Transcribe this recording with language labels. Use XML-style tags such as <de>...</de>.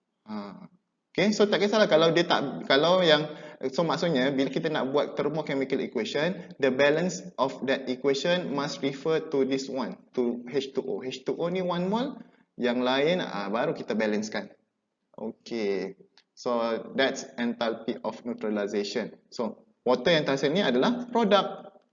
<ms>Okay, so tak kisahlah kalau dia tak, kalau yang, so maksudnya bila kita nak buat thermochemical equation,</ms> <en>the balance of that equation must refer to this one, to H2O.</en> <ms>H2O ni 1 mol, yang lain baru kita balancekan.</ms> <en>Okay, so that's enthalpy of neutralization.</en> <ms>So water yang terhasil ni adalah product.</ms>